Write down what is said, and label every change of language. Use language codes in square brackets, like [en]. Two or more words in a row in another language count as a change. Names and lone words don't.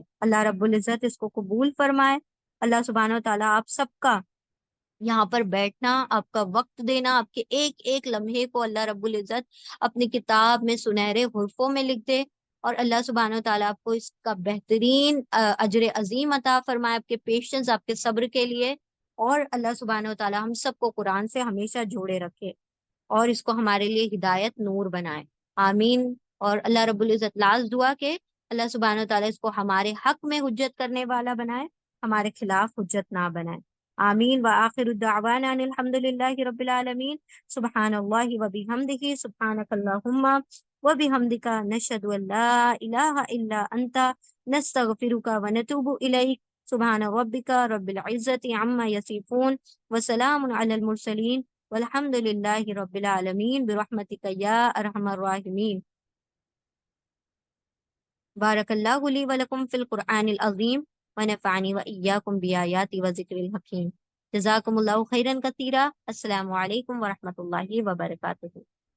[ar] الله رب العزة [ur] اس کو قبول فرمائے. [ar] الله سبحانه تعالى [ur] آپ سب کا یہاں پر بیٹھنا، آپ کا وقت دینا، آپ کے ایک ایک لمحے کو [ar] الله رب العزة [ur] اپنی کتاب میں سنہرے حرفوں میں لکھ دے، اور [ar] الله سبحانه تعالى [ur] آپ کو اس کا بہترین اجر عظیم عطا فرمائے، آپ کے پیشنس، آپ کے صبر کے لیے. اور [ar] الله سبحانه تعالى [ur] ہم سب کو قرآن سے ہمیشہ جوڑے رکھے، اور اس کو ہمارے لیے ہدایت نور بنائے. आमीन। اور [ar] الله رب العزة [ur] لاسٹ دعا کہ [ar] الله سبحانه تعالى [ur] اس کو ہمارے حق میں حجت کرنے والا بنائے، ہمارے خلاف حجت نہ بنائے. आमीन। [ar] وآخر دعوانا أن الحمد لله رب العالمين. سبحان الله وبحمده، سبحانك اللهم وبحمدك، نشهد أن لا إله إلا أنت، نستغفرك ونتوب إليك. سبحان ربك رب العزة عما يصفون، وسلام على المرسلين، والحمد لله رب العالمين، برحمتك يا أرحم الراحمين. بارك الله لي ولكم في القرآن العظيم ونفعني وإياكم بالآيات والذكر الحكيم. جزاكم الله خيرا كثيرا. السلام عليكم ورحمة الله وبركاته.